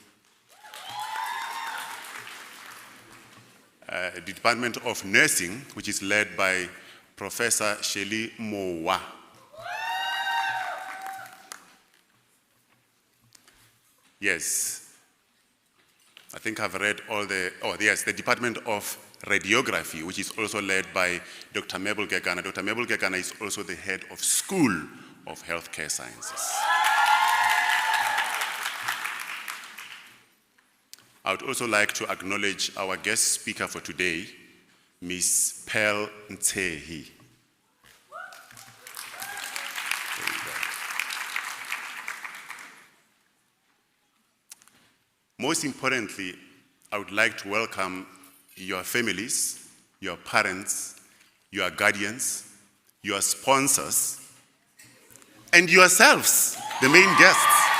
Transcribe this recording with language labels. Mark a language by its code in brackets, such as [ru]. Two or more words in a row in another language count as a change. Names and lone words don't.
[en] The Department of Nursing, which is led by Professor Shelley Mowa. Yes, I think I've read all the, the Department of Radiography, which is also led by Dr. Mabel Kekana. Dr. Mabel Kekana is also the head of School of Healthcare Sciences. I would also like to acknowledge our guest speaker for today, Ms. Pearl Ntsehi. Most importantly, I would like to welcome your families, your parents, your guardians, your sponsors, and yourselves, the main guests.